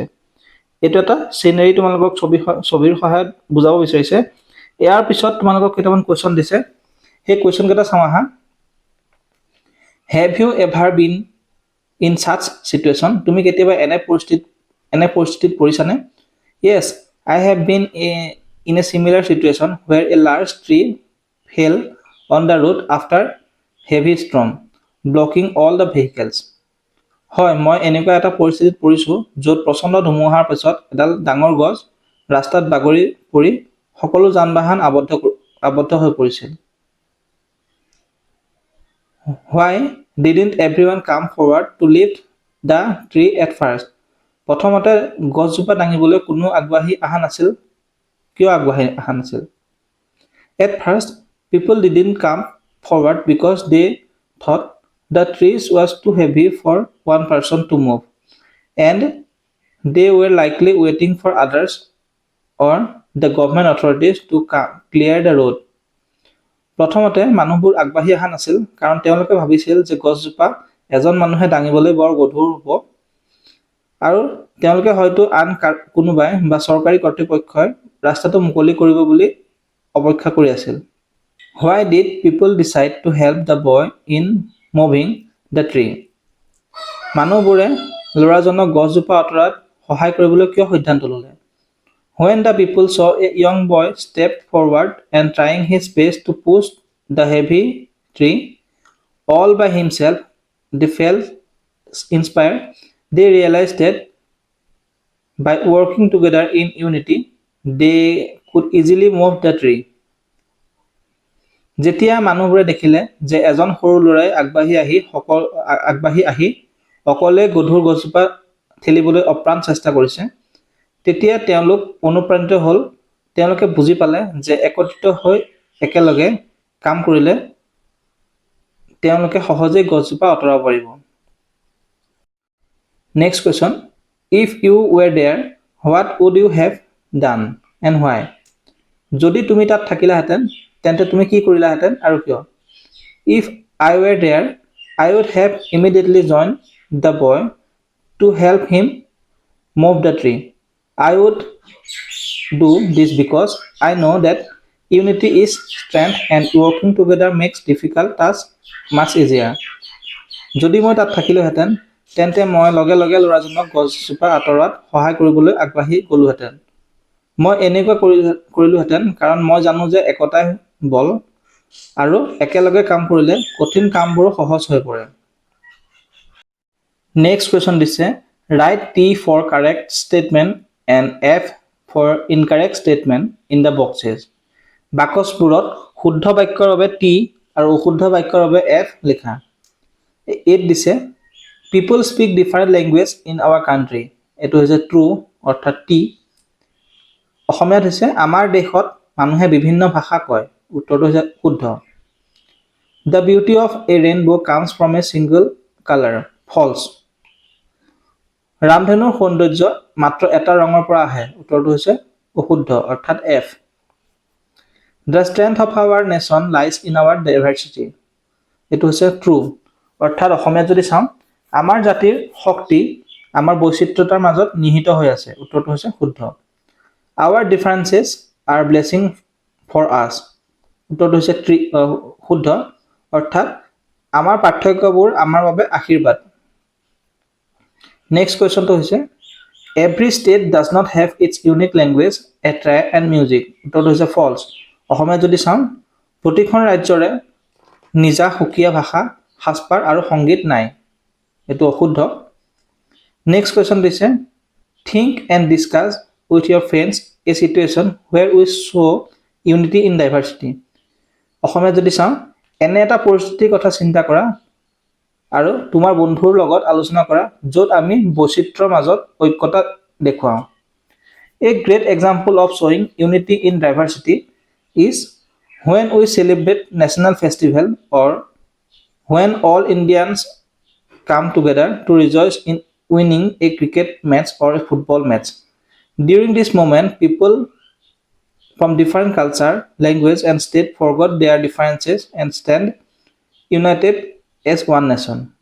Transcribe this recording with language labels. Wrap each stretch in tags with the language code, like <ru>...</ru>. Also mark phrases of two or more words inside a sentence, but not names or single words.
<as>এইটো এটা চিনেৰী তোমালোকক ছবিৰ সহায়ত বুজাব বিচাৰিছে। ইয়াৰ পিছত তোমালোকক কেইটামান কুৱেশ্যন দিছে। সেই কুৱেশ্যন কেইটা চাওঁ আহা।</as> <en>Have you ever been in such situation?</en> <as>তুমি কেতিয়াবা এনে পৰিস্থিতিত পৰিছানে?</as> <en>Yes, I have been in a similar situation where a large tree fell on the road after heavy storm, blocking all the vehicles.</en> <as>হয়, মই এনেকুৱা এটা পৰিস্থিতিত পৰিছোঁ য'ত প্ৰচণ্ড ধুমুহাৰ পিছত এডাল ডাঙৰ গছ ৰাস্তাত বাগৰি পৰি সকলো যান বাহন আবদ্ধ হৈ পৰিছিল।</as> <en>Why didn't everyone come forward to lift the tree at first?</en> <as>প্ৰথমতে গছজোপা দাঙিবলৈ কোনো আগবাঢ়ি অহা নাছিল। কিয় আগবাঢ়ি অহা নাছিল?</as> <en>At first, people didn't come forward because they thought the trees was too heavy for one person to move, and they were likely waiting for others or the government authorities to clear the road.</en> <as>প্ৰথমতে মানুহবোৰ আগবাঢ়ি অহা নাছিল কাৰণ তেওঁলোকে ভাবিছিল যে গছজোপা এজন মানুহে দাঙিবলৈ বৰ গধুৰ হ'ব আৰু তেওঁলোকে হয়তো আন কোনোবাই বা চৰকাৰী কৰ্তৃপক্ষই ৰাস্তাটো মুকলি কৰিব বুলি অপেক্ষা কৰি আছিল।</as> <en>Why did people decide to help the boy in moving the tree?</en> <as>মানুহবোৰে ল'ৰাজনক গছজোপা আঁতৰাত সহায় কৰিবলৈ কিয় সিদ্ধান্ত ল'লে?</as> <en>When the people saw a young boy step forward and trying his best to push the heavy tree all by himself, they felt inspired. They realized that by working together in unity, they could easily move the tree.</en> <as>যেতিয়া মানুহবোৰে দেখিলে যে এজন সৰু ল'ৰাই আগবাঢ়ি আহি অকলে গধুৰ গছজোপা ঠেলিবলৈ অপ্ৰাণ চেষ্টা কৰিছে, তেতিয়া তেওঁলোক অনুপ্ৰাণিত হ'ল। তেওঁলোকে বুজি পালে যে একত্ৰিত হৈ একেলগে কাম কৰিলে তেওঁলোকে সহজেই গছজোপা আঁতৰাব পাৰিব।</as> <en>Next question. If you were there, what would you have done and why?</en> <as>যদি তুমি তাত থাকিলাহেঁতেন তেন্তে তুমি কি কৰিলাহেঁতেন আৰু কিয়?</as> <en>If I were there, I would have immediately joined the boy to help him move the tree. I would do this because I know that unity is strength and working together makes difficult tasks much easier.</en> <as>যদি মই তাত থাকিলোহেঁতেন তেন্তে মই লগে লগে ল'ৰাজনক গছজোপা আঁতৰোৱাত সহায় কৰিবলৈ আগবাঢ়ি গ'লোহেঁতেন। মই এনেকুৱা কৰিলোহেঁতেন কাৰণ মই জানো যে একতাই বল আৰু একেলগে কাম কৰিলে কঠিন কামবোৰো সহজ হৈ পৰে।</as> <en>next question দিছে, write T for correct statement and F for incorrect statement in the boxes.</en> <as>বাকচবোৰত শুদ্ধ বাক্যৰ বাবে T আৰু অশুদ্ধ বাক্যৰ বাবে F লিখা। এইট দিছে,</as> <en>people speak different language in our country.</en> <as>এইটো হৈছে true অৰ্থাৎ T। অসমীয়াত হৈছে আমাৰ দেশত মানুহে বিভিন্ন ভাষা কয়। উত্তৰটো হৈছে শুদ্ধ।</as> <en>The beauty of a rainbow comes from a single color. False.</en> <as>ৰামধেনুৰ সৌন্দৰ্য মাত্ৰ এটা ৰঙৰ পৰা আহে। উত্তৰটো হৈছে অশুদ্ধ অৰ্থাৎ F।</as> <en>The strength of our nation lies in our diversity.</en> <as>এইটো হৈছে true অৰ্থাৎ অসমীয়াত যদি চাওঁ আমাৰ জাতিৰ শক্তি আমাৰ বৈচিত্ৰতাৰ মাজত নিহিত হৈ আছে। উত্তৰটো হৈছে শুদ্ধ।</as> <en>Our differences are blessing for us.</en> <as>উত্তৰটো হৈছে শুদ্ধ অৰ্থাৎ আমাৰ পাৰ্থক্যবোৰ আমাৰ বাবে আশীৰ্বাদ।</as> <en>next questionটো</en> <as>হৈছে,</as> <en>every state does not have its unique language, attire and music.</en> <as>উত্তৰটো হৈছে false. অসমীয়াত যদি চাওঁ প্ৰতিখন ৰাজ্যৰে নিজা সুকীয়া ভাষা, সাজপাৰ আৰু সংগীত নাই। এইটো অশুদ্ধ।</as> <en>next question</en> <as>দিছে,</as> <en>think and discuss with your friends a situation where we show unity in diversity.</en> <as>অসমীয়াত যদি চাওঁ, এনে এটা পৰিস্থিতিৰ কথা চিন্তা কৰা আৰু তোমাৰ বন্ধুৰ লগত আলোচনা কৰা য'ত আমি বৈচিত্ৰ্যৰ মাজত ঐক্যতা দেখুৱাওঁ।</as> <en>A great example of showing unity in diversity is when we celebrate national festival or when all Indians come together to rejoice in winning a cricket match or a football match. During this moment, people from different culture, language, and state forgot their differences and stand united as one nation.</en>